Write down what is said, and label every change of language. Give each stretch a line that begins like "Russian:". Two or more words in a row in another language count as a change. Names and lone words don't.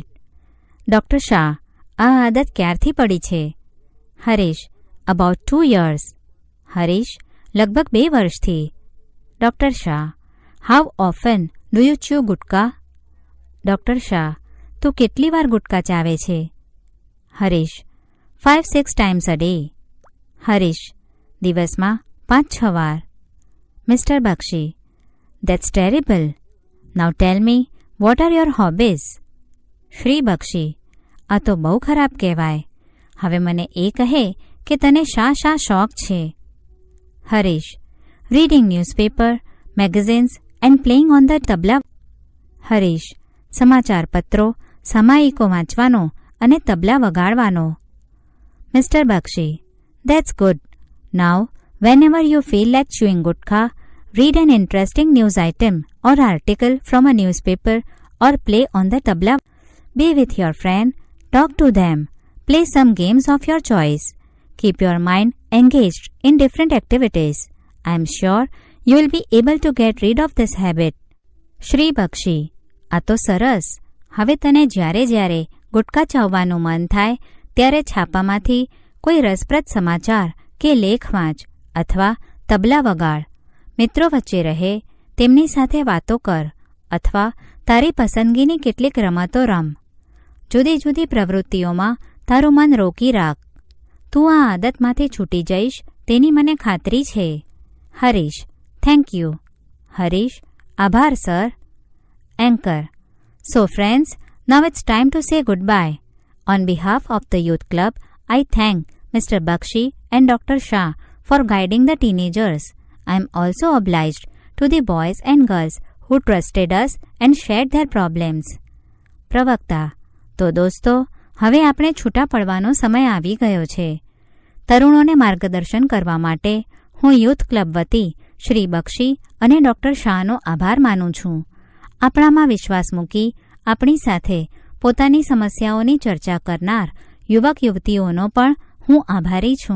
Gujarati: ડૉક્ટર શાહ, આ આદત ક્યારથી પડી છે? હરીશ,
English: about 2 years.
Gujarati: હરીશ, લગભગ 2 વર્ષથી.
English: ડૉક્ટર શાહ, how often do you chew gutka?
Gujarati: ડૉક્ટર શાહ, તું કેટલી વાર ગુટકા ચાવે છે?
English: હરીશ, 5-6 times a day.
Gujarati: હરીશ, દિવસમાં 5-6 વાર.
English: મિસ્ટર બક્ષી, that's terrible. now tell me, what are your hobbies? શ્રી બક્ષી,
Gujarati: આ તો બહુ ખરાબ કહેવાય. હવે મને એ કહે કે તને શા શોખ છે?
English: હરીશ, reading newspaper, magazines and playing on the tabla.
Gujarati: હરીશ, સમાચાર પત્રો, સામાયિકો વાંચવાનો અને તબલા વગાડવાનો.
English: મિસ્ટર બક્ષી, that's good. નાઉ whenever you feel like chewing gutkha, read an interesting news item or article from a newspaper or play on the tabla. Be with your friend, talk to them, Play some games of your choice. Keep your mind engaged in different activities. I am sure you will be able to get rid of this habit.
Gujarati: શ્રી બક્ષી: આ તો સરસ. હવે તને જ્યારે ગુટકા ચાવવાનું મન થાય ત્યારે છાપામાંથી કોઈ રસપ્રદ સમાચાર કે લેખ વાંચ અથવા તબલા વગાડ. મિત્રો વચ્ચે રહે, તેમની સાથે વાતો કર અથવા તારી પસંદગીની કેટલીક રમતો રમ. જુદી જુદી પ્રવૃત્તિઓમાં તારું મન રોકી રાખ. તું આ આદતમાંથી છૂટી જઈશ તેની મને ખાતરી છે. હરીશ:
English: thank you.
Gujarati: હરીશ: આભાર સર.
English: એન્કર: So friends, now it's time to say goodbye. On behalf of the Youth Club, I thank Mr. Bakshi and Dr. Shah for guiding the teenagers. I am also obliged to the boys and girls who trusted us and shared their problems.
Gujarati: પ્રવક્તા: તો દોસ્તો, હવે આપણે છૂટા પડવાનો સમય આવી ગયો છે. તરુણોને માર્ગદર્શન કરવા માટે હું યુથ ક્લબ વતી શ્રી બક્ષી અને ડૉક્ટર શાહનો આભાર માનું છું. આપણામાં વિશ્વાસ મૂકી આપણી સાથે પોતાની સમસ્યાઓની ચર્ચા કરનાર યુવક યુવતીઓનો પણ હું આભારી છું.